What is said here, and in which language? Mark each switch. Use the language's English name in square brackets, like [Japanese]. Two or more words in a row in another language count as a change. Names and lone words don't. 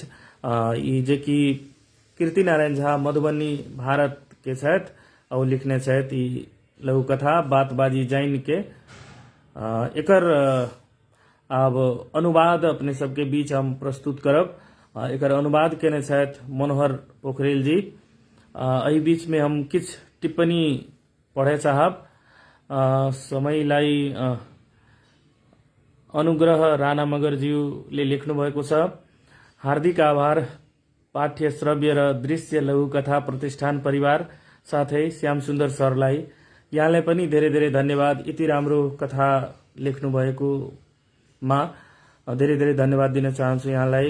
[Maithili] ई जे कि कीर्ति नारायण झा मधुबनी भारत के छथि और लिखने छथि ई लघु कथा बात बाजी जानि के। एकर अब अनुवाद अपने सबके बीच हम प्रस्तुत करब। एकर अनुवाद केने छथि मनोहर पोखरेल जी। एहि बीच में हम किछ टिप्पणी पढ़े चाहब। [Nepali] समयलाई अनुग्रह राणा मगरज्यूले लेख्नु भएको छ। हार्दिक आभार पाठ्य श्रव्य र दृश्य लघुकथा प्रतिष्ठान परिवार साथै श्याम सुन्दर सरलाई। यहाँलाई पनि धेरै धेरै धन्यवाद। यति राम्रो कथा लेख्नु भएको मा धेरै धेरै धन्यवाद दिन चाहन्छु यहाँलाई।